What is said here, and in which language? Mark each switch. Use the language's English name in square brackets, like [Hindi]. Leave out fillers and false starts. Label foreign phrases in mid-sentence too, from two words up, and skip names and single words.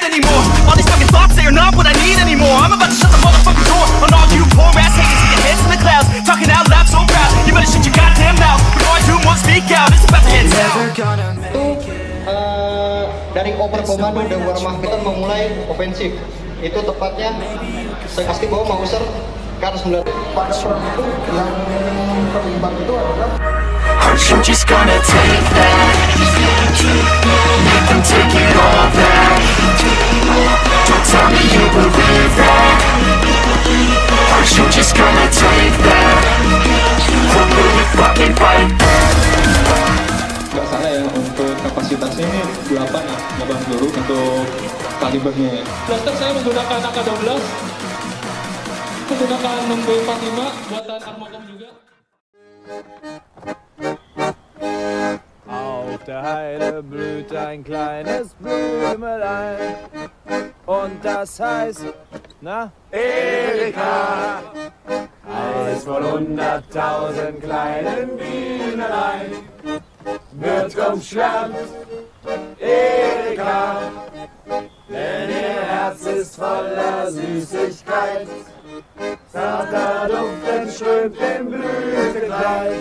[Indonesian] Dari oper komando dan Wehrmacht memulai ofensif, itu tepatnya saya pasti bawa Mauser K9. Pada perang itu yang terlibat itu adalah [English] Aren't you just gonna take that? Make them take it all back. Don't tell me you believe that. Aren't you just gonna take that? Or will you fucking fight back? [Indonesian] Nggak salah ya, untuk kapasitasnya ini 8 peluru untuk kalibernya. Blaster saya menggunakan AK-12 menggunakan nomor 45 buatan Armocom juga. [German] Auf der Heide blüht ein kleines Blümelein und das heißt, na? Erika. Eins von 100.000 kleinen Bienelein wird umschwärmt, Erika, denn ihr Herz ist voller Süßigkeit, zarter Duft entströmt im Blütenkleid.